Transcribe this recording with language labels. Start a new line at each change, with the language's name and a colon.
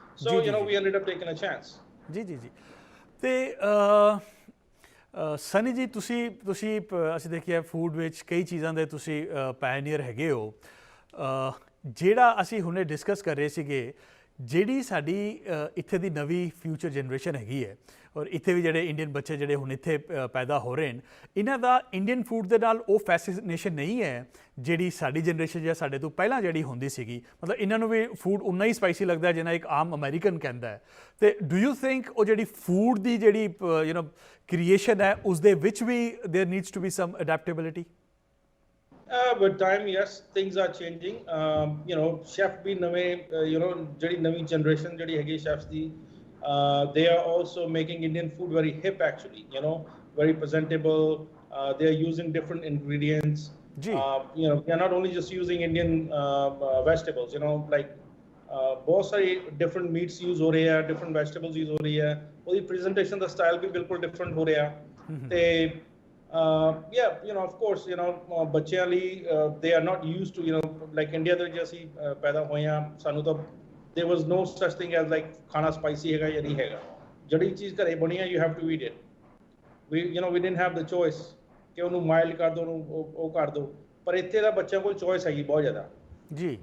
English: So we ended up taking a chance. ਜੀ ਜੀ ਜੀ।
Punjabi: ਤੇ ਸਨੀ ਜੀ, ਤੁਸੀਂ ਅਸੀਂ ਦੇਖਿਆ ਫੂਡ ਵਿੱਚ ਕਈ ਚੀਜ਼ਾਂ ਦੇ ਤੁਸੀਂ ਪਾਇਨੀਅਰ ਹੈਗੇ ਹੋ। ਜਿਹੜਾ ਅਸੀਂ ਹੁਣੇ ਡਿਸਕਸ ਕਰ ਰਹੇ ਸੀਗੇ, ਜਿਹੜੀ ਸਾਡੀ ਇੱਥੇ ਦੀ ਨਵੀਂ ਫਿਊਚਰ ਜਨਰੇਸ਼ਨ ਹੈਗੀ ਹੈ, ਔਰ ਇੱਥੇ ਵੀ ਜਿਹੜੇ ਇੰਡੀਅਨ ਬੱਚੇ ਜਿਹੜੇ ਹੁਣ ਇੱਥੇ ਪੈਦਾ ਹੋ ਰਹੇ ਨੇ, ਇਹਨਾਂ ਦਾ ਇੰਡੀਅਨ ਫੂਡ ਦੇ ਨਾਲ ਉਹ ਫੈਸੀਨੇਸ਼ਨ ਨਹੀਂ ਹੈ ਜਿਹੜੀ ਸਾਡੀ ਜਨਰੇਸ਼ਨ ਜਾਂ ਸਾਡੇ ਤੋਂ ਪਹਿਲਾਂ ਜਿਹੜੀ ਹੁੰਦੀ ਸੀਗੀ। ਮਤਲਬ ਇਹਨਾਂ ਨੂੰ ਵੀ ਫੂਡ ਉਨਾ ਹੀ ਸਪਾਈਸੀ ਲੱਗਦਾ ਜਿੰਨਾ ਇੱਕ ਆਮ ਅਮਰੀਕਨ ਕਹਿੰਦਾ ਹੈ। ਤੇ
English: do you think
Punjabi: ਉਹ ਜਿਹੜੀ ਫੂਡ ਦੀ ਜਿਹੜੀ ਕ੍ਰੀਏਸ਼ਨ ਹੈ, ਉਸ ਦੇ ਵਿੱਚ ਵੀ
English: There needs to be some adaptability? With time, yes, things are changing.
Punjabi: Chef bhi nave, jehdi navi generation jehdi hegi chefs di,
English: they are also making Indian food very hip actually, very presentable. They are using different ingredients. They are not only just using Indian vegetables, like
Hindi: बहुत सारी different meats use हो रहे हैं, different vegetables use हो रही है,
Punjabi: ਉਹਦੀ presentation ਦਾ style ਵੀ ਬਿਲਕੁਲ different ਹੋ ਰਿਹਾ ਤੇ
English: of course,
Punjabi: ਬੱਚਿਆਂ ਲਈ
English: they are not used to, like India
Punjabi: ਦੇ ਵਿੱਚ ਅਸੀਂ ਪੈਦਾ ਹੋਏ ਹਾਂ, ਸਾਨੂੰ ਤਾਂ
English: there was no such thing as like
Punjabi: ਖਾਣਾ spicy ਹੈਗਾ ਜਾਂ ਨਹੀਂ ਹੈਗਾ, ਜਿਹੜੀ ਚੀਜ਼ ਘਰੇ ਬਣੀ ਹੈ
English: you have to eat it. We didn't have the choice
Punjabi: ਕਿ ਉਹਨੂੰ mild ਕਰ ਦਿਓ, ਉਹਨੂੰ ਉਹ ਕਰ ਦਿਓ, ਪਰ ਇੱਥੇ ਦਾ ਬੱਚਿਆਂ ਕੋਲ choice ਹੈਗੀ ਬਹੁਤ ਜ਼ਿਆਦਾ ਜੀ।